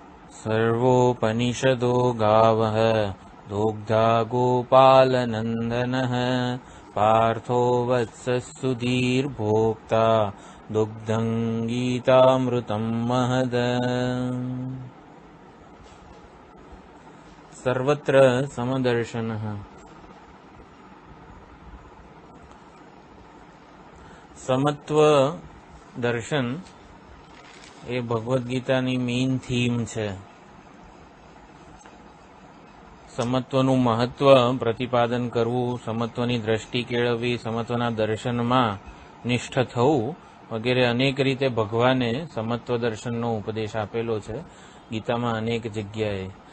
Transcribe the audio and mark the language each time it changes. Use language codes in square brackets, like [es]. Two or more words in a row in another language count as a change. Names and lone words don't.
[sa] सर्वोपनिषदो गावः दोग्धा गोपालनन्दनः पार्थो वत्सः सुधीर्भोक्ता दुग्धं गीतामृतं महद। सर्वत्र समदर्शनः। [gu] समत्व દર્શન એ ભગવદ્ ગીતાની [en] main theme [gu] છે. સમત્વનું મહત્વ પ્રતિપાદન કરવું, સમત્વની દ્રષ્ટિ કેળવવી, સમત્વના દર્શનમાં નિષ્ઠ થવું વગેરે અનેક રીતે ભગવાને સમત્વ દર્શનનો ઉપદેશ આપેલો છે ગીતામાં અનેક જગ્યાએ.